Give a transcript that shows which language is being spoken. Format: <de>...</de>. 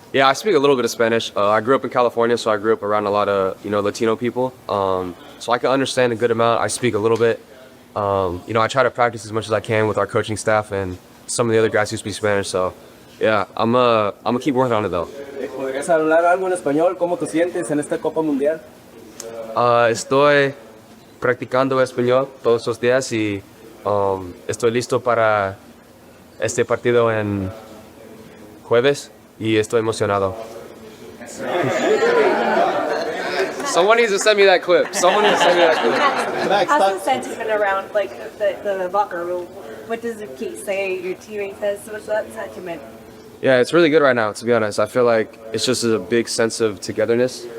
<en>Yeah, I speak a little bit of Spanish. I grew up in California, so I grew up around a lot of, Latino people. So I can understand a good amount. I speak a little bit. I try to practice as much as I can with our coaching staff and some of the other guys who speak Spanish. So, yeah, I'm gonna keep working on it though.</en> <es>¿Podrías hablar algo en español? ¿Cómo te sientes en esta Copa Mundial? Estoy practicando español todos los días y estoy listo para este partido en jueves y estoy emocionado.</es> <en>Someone needs to send me that clip. How's the sentiment around like the locker room? What does the key say? Your teammate says. What's that sentiment? Yeah, it's really good right now, to be honest. I feel like it's just a big sense of togetherness.</en>